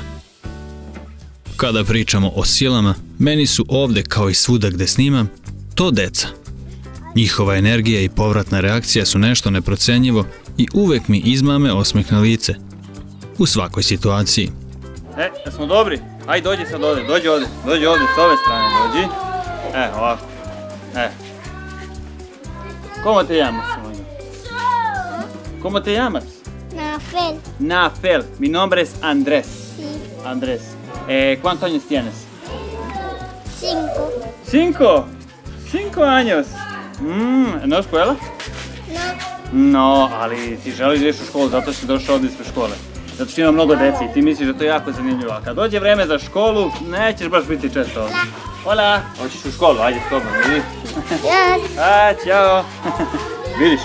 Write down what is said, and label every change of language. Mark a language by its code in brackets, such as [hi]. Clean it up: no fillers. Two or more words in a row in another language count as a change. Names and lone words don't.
[sr] Kada pričamo o silama, meni su ovde, kao i svuda gde snimam, to deca. Njihova energija i povratna reakcija su nešto neprocenjivo i uvek mi izmame osmeh na lice. U svakoj situaciji. Jesmo dobri? Ajde, dođi sad ovde, dođi ovde, s ove strane dođi. Ovako. [es] ¿Cómo te llamas? ¿Cómo te llamas? Nafel. Nafel. Mi nombre es Andrés. Sí. Andrés. ¿Cuántos años tienes? 5. 5 años. [sr] Na škola? No, ali ti želiš da ideš u školu zato što si došao ovdje ispred škole. Zato što ima mnogo dece i ti misliš da to je jako zanimljivo. A kad dođe vreme za školu, nećeš baš biti često ovdje. Hola! Hoćeš u školu, ajde slobodno, vidi. A, ćao! Vidiš?